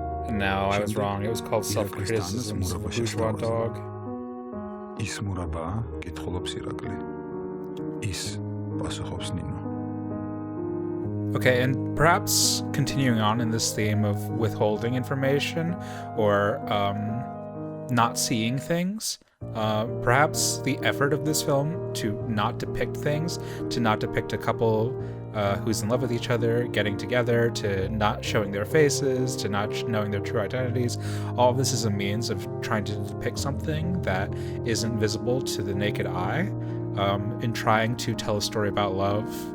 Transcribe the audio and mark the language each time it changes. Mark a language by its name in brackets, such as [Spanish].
[English] No, I was wrong. It was called Self-Criticisms of a Bourgeois Dog. [Georgian] ის მურაბაა, კითხულობს ირაკლი. ის პასუხობს ნინო. [English] Okay, and perhaps continuing on in this theme of withholding information or not seeing things, perhaps the effort of this film to not depict things, to not depict a couple who's in love with each other, getting together, to not showing their faces, to not knowing their true identities, all of this is a means of trying to depict something that isn't visible to the naked eye, in trying to tell a story about love.